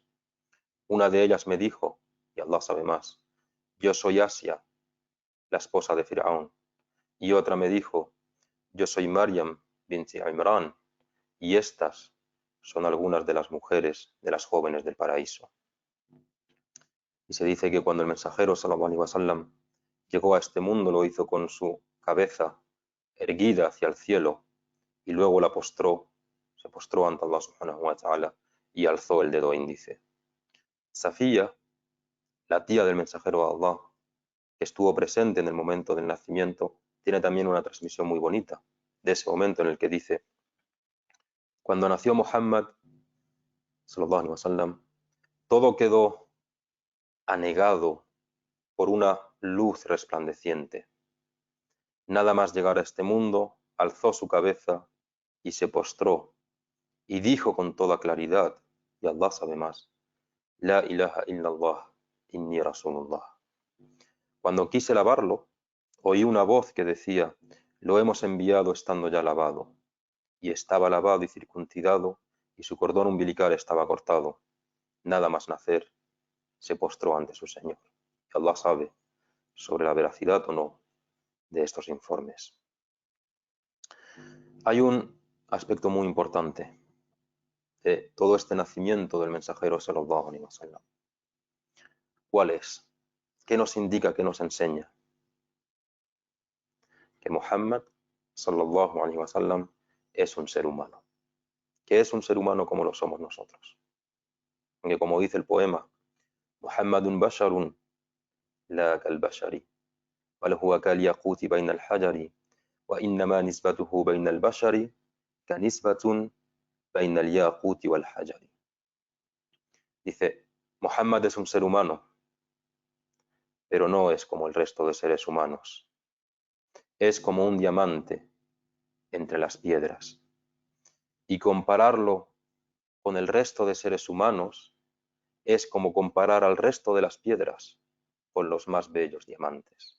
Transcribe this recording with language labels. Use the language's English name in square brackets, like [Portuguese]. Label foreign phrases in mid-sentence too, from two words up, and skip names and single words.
[Spanish] Una de ellas me dijo, y Allah sabe más: yo soy Asia, la esposa de Firaón. Y otra me dijo: yo soy Maryam binti Imran, y estas son algunas de las mujeres de las jóvenes del paraíso. Y se dice que cuando el mensajero [Arabic] صلى الله عليه وسلم [Spanish] llegó a este mundo, lo hizo con su cabeza erguida hacia el cielo y luego se postró ante Allah [Arabic] سبحانه وتعالى [Spanish] y alzó el dedo índice. Safía, la tía del mensajero de Allah, que estuvo presente en el momento del nacimiento, tiene también una transmisión muy bonita de ese momento en el que dice: cuando nació Muhammad [Arabic] صلى الله عليه وسلم, [Spanish] todo quedó anegado por una luz resplandeciente. Nada más llegar a este mundo, alzó su cabeza y se postró y dijo con toda claridad, y Allah sabe más: [Arabic] لا إله إلا الله، إني رسول الله. [Spanish] Cuando quise lavarlo, oí una voz que decía: lo hemos enviado estando ya lavado. Y estaba lavado y circuncidado, y su cordón umbilical estaba cortado. Nada más nacer, se postró ante su Señor. Y Allah sabe sobre la veracidad o no de estos informes. Hay un aspecto muy importante de todo este nacimiento del mensajero [Arabic] صلى الله عليه وسلم. [Spanish] ¿Cuál es? ¿Qué nos indica, qué nos enseña? Que Muhammad [Arabic] صلى الله عليه وسلم [Spanish] es un ser humano. Que es un ser humano como lo somos nosotros. Porque como dice el poema, [Arabic] محمدٌ بشرٌ لا كالبشرِ، بل هو كالياقوتِ بين الحجرِ، وإنما نسبتُه بين البشرِ كنسبةٍ بين الياقوتِ والحجرِ. [Spanish] Dice, Muhammad es un ser humano, pero no es como el resto de seres humanos. Es como un diamante entre las piedras. Y compararlo con el resto de seres humanos es como comparar al resto de las piedras con los más bellos diamantes.